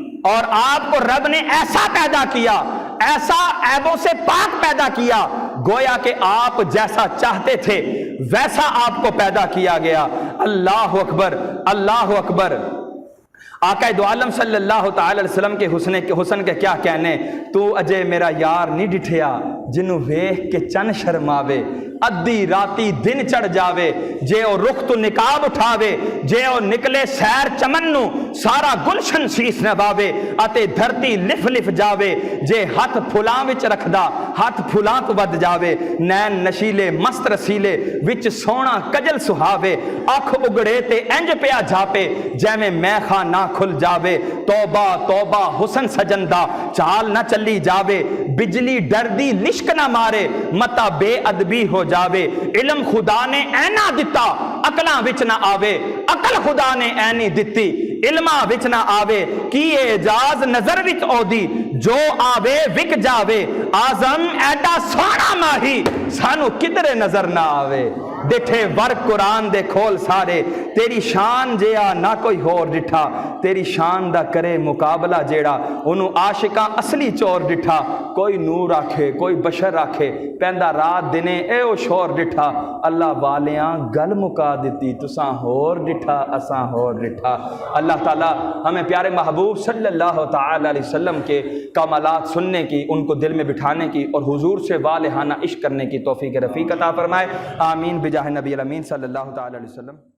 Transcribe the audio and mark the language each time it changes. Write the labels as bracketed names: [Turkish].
[Urdu] اور آپ کو رب نے ایسا پیدا کیا، ایسا عیبوں سے پاک پیدا کیا، گویا کہ آپ جیسا چاہتے تھے ویسا آپ کو پیدا کیا گیا. اللہ اکبر، اللہ اکبر. آقا دو عالم صلی اللہ تعالی علیہ وسلم کے حسن کے کیا کہنے. [Punjabi] تو اجے میرا یار نہیں ڈٹھیا جنوں ویکھ کے چن شرماوے، ادھی راتی دن چڑھ جاوے، جے او رخ تو نقاب اٹھاوے، جے او نکلے سیر چمن نو سارا گلشن شیس نواوے، اتے دھرتی لف لف جاوے، جے ہاتھ پھلاں وچ رکھدا ہاتھ پھلاں تو ود جاوے، نین نشیلے مست رسیلے وچ سونا کجل سہاوے، اکھ اگڑے تے انج پیا جھاپے جیویں میں خانہ کھل جاوے. توبہ توبہ حسن سجندہ چال نہ چلی جاوے، بجلی ڈردی لشک نہ مارے متا بے ادبی ہو جاوے. علم خدا نے اینا دتا عقلاں وچ نہ آوے، عقل خدا نے اینی دتی علماں وچ نہ آوے. کی اعجاز نظر وچ اودی جو آوے وک جاوے، آزم ایڈا سونا ماہی سانو کدرے نظر نہ آوے. ڈٹھے ور قرآن دے کھول سارے، تیری شان جیا نہ کوئی ہور ڈٹھا، تیری شان دا کرے مقابلہ جیڑا انہوں عاشقاں اصلی چور ڈٹھا. کوئی نور آکھے کوئی بشر آکھے پیندا رات دنے اے او شور ڈٹھا، اللہ والیاں گل مکا دیتی تساں ہور ڈٹھا اساں ہور ڈٹھا. [Urdu] اللہ تعالیٰ ہمیں پیارے محبوب صلی اللہ تعالی علیہ وسلم کے کمالات سننے کی، ان کو دل میں بٹھانے کی اور حضور سے والہانہ عشق کرنے کی توفیق رفیق عطا فرمائے. آمین بجاہ نبی الامین صلی اللہ تعالی علیہ وسلم.